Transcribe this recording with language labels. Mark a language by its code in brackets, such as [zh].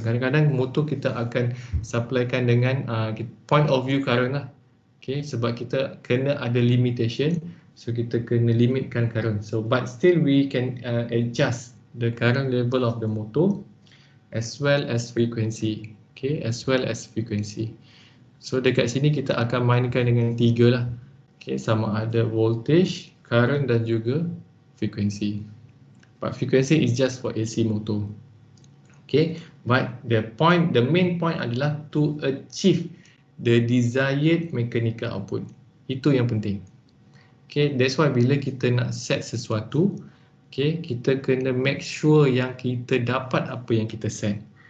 [ms] Kadang-kadang motor kita akan supplykan dengan point of view current lah. Okay, sebab kita kena ada limitation, so kita kena limitkan current. [en] So but still we can adjust the current level of the motor as well as frequency. Okay, as well as frequency. [ms] So dekat sini kita akan mainkan dengan tiga lah. Okay, sama ada voltage, current dan juga frequency. [en] But frequency is just for AC motor. Okay, but the main point adalah to achieve the desired mechanical output. [ms] Itu yang penting. Okay, that's why bila kita nak set sesuatu, okay, kita kena make sure yang kita dapat apa yang kita set.